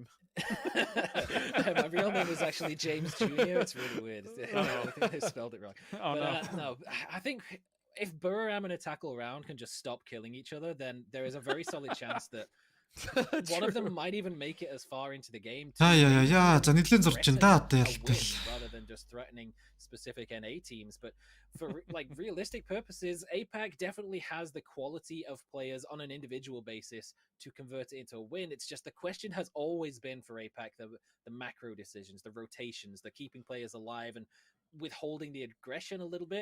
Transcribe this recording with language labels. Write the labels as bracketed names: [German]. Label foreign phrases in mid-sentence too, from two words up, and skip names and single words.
[English] My real name is actually James Jr. It's really weird. I think they spelled it wrong. No, I think if Buriram and Attackle Round can just stop killing each other, then there is a very solid chance that one of them might even make it as far into the game [Mongolian] за нэлээд зурж байна да [English] rather than just threatening specific NA teams. But for like realistic purposes, APAC definitely has the quality of players on an individual basis to convert it into a win. It's just the question has always been for APAC the macro decisions, the rotations, the keeping players alive and withholding the aggression a little bit.